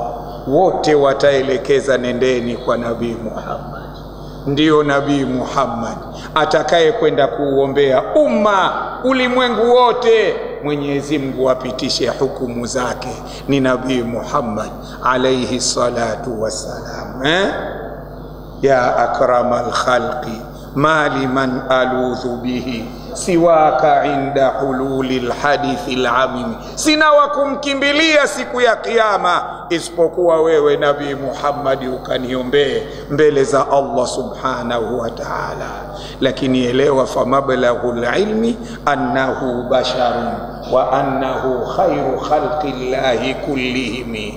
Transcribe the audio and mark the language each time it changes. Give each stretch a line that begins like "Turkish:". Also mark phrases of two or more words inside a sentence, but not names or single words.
Swahili: Wote wataelekeza nendeni kwa Nabii Muhammad. Ndiyo Nabii Muhammad atakaye kwenda kuuombea umma, ulimwengu wote, Mwenyezi Mungu apitishe hukumu zake, ni Nabii Muhammad
Arabic: عليه الصلاة والسلام. يا أكرم الخلق ما لي من ألوذ به سواك عند حلول الحادث العمم,
Swahili: sina wa kumkimbilia siku ya Kiyama isipokuwa wewe Nabii Muhammad, ukaniombee mbele za Allah
Arabic: سبحانه وتعالى.
Swahili: Lakini elewa,
Arabic: فمبلغ العلم أنه بشر وأنه خير خلق الله كلهم.